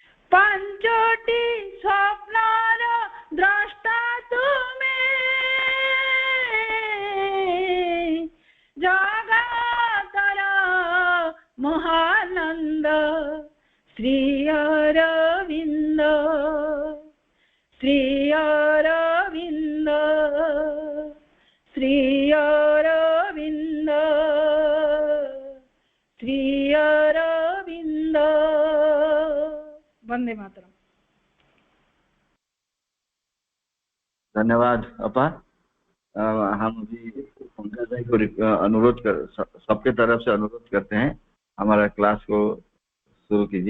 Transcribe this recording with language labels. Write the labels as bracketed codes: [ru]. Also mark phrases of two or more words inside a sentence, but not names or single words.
[or] ପାଞ୍ଚଟି ସ୍ୱପ୍ନର ଦ୍ରଷ୍ଟା ତୁମେ, ଜଗତର ମହାନନ୍ଦ ଶ୍ରୀ ଅରବିନ୍ଦ, ଶ୍ରୀ ଅରବିନ୍ଦ, ଶ୍ରୀ ଅରବିନ୍ଦ, ଶ୍ରୀ अरविंद। [hi] वंदे मातरम। धन्यवाद अपा। हम अभी पंकज भाई को अनुरोध कर, सबके तरफ से अनुरोध करते हैं, हमारा क्लास को शुरू कीजिए।